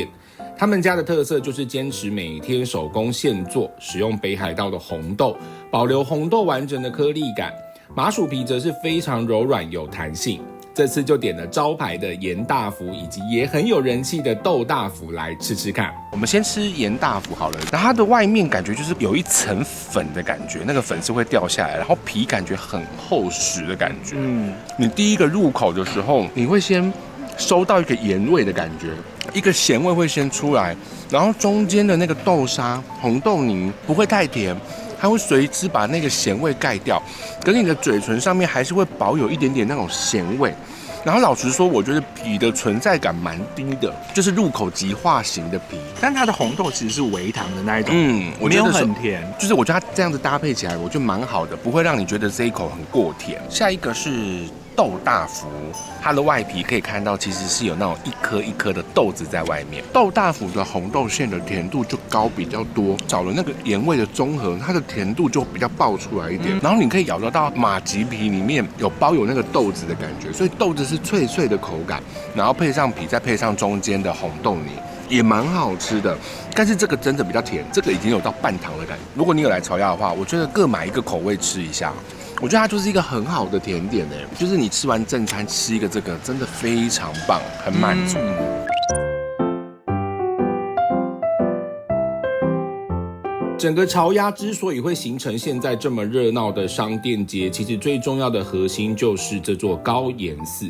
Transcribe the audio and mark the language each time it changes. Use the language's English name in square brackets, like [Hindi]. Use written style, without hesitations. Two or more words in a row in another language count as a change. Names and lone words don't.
[Chinese] 他們家的特色就是堅持每天手工現做，使用北海道的紅豆，保留紅豆完整的顆粒感，麻薯皮則是非常柔軟有彈性。這次就點了招牌的嚴大福，以及也很有人氣的豆大福來吃吃看。我們先吃嚴大福好了，然後它的外面感覺就是有一層粉的感覺，那個粉是會掉下來，然後皮感覺很厚實的感覺。你第一個入口的時候，你會先收到一個鹽味的感覺，一個鹹味會先出來，然後中間的那個豆沙、紅豆泥不會太甜，它會隨之把那個鹹味蓋掉，可是你的嘴唇上面還是會保有一點點那種鹹味。然後老實說，我覺得皮的存在感蠻低的，就是入口即化型的皮，但它的紅豆其實是微糖的那一种，我覺得沒有很甜，就是我覺得它這樣子搭配起來，我覺得蠻好的，不會讓你覺得這一口很過甜。下一個是豆大福，它的外皮可以看到其實是有那種一顆一顆的豆子在外面。豆大福的紅豆餡的甜度就高比較多，找了那個鹽味的綜合，它的甜度就比較爆出來一點。然後你可以咬得到麻吉皮裡面有包有那個豆子的感覺，所以豆子是脆脆的口感，然後配上皮，再配上中間的紅豆泥，也蠻好吃的。但是这個真的比較甜，這個已經有到半糖的感覺。如果你有來潮鴨的話，我覺得各買一個口味吃一下。我覺得它就是一個很好的甜點誒，就是你吃完正餐吃一個這個，真的非常棒，很滿足。整個潮鴨之所以會形成現在這麼熱鬧的商店街，其實最重要的核心就是這座高嚴寺。